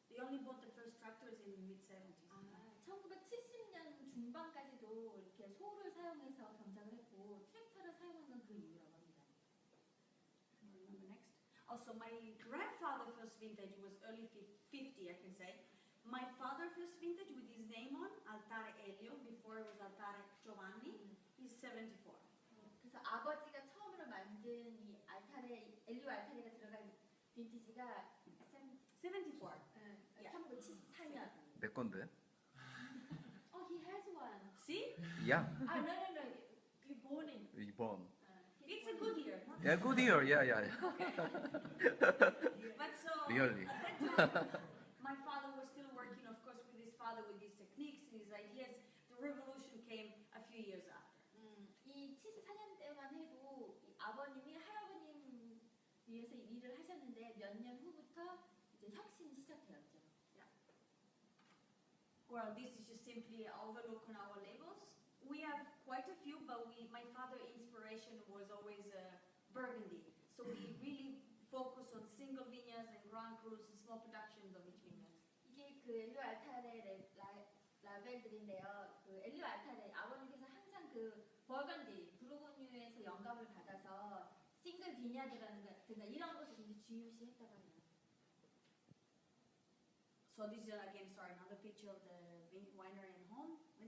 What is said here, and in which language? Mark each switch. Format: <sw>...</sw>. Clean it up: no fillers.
<en>They only bought the first tractors in the mid-70s.</en> <ko>아, 1970년 중반까지도 이렇게 소를 사용해서 경작을 했고 트랙터를 사용한 건 그 이유라고 합니다.</ko> <en>Remember next. Also, my grandfather's first vintage was early 50, I can say. My father's first vintage with his name on, Altare Elio, before it was Altare Giovanni, is 74.</en> <ko>그래서 아버지가 처음으로 만든 이 알타레, 엘리오 알타레가 들어간 빈티지가 74. 1974년. 내 건데?</ko> <en>Oh, he has one. See? Yeah. Ah, no. You born in.</en> <ko>2번.</ko> <en>It's a good year. Yeah, good year. Yeah. But so, Really? at that time, my father was still working, of course, with his father, with his techniques and his ideas. The revolution came a few years after.</en> <ko>이 74년 때만 해도 이 아버님이 할아버님 위해서 일을 하셨는데 몇 년 후부터 이제 혁신이 시작되었죠.</ko> <en>Well, this is just simply an overlook on our labels. We have quite a few, but my father's inspiration was always Burgundy. So we really focus on single vineyards and grand crus and small productions of each vineyard.</en> <ko>이게 그 엘리오 알타레 라벨들인데요. 그 엘리오 알타레 아버님께서 항상 그 버건디, 부르고뉴에서 영감을 받아서 싱글 비냐드라는 거 이런 것을 굉장히 중요시했다고 합니다.</ko> <en>So this is again, sorry, another picture of the winery and home.</en>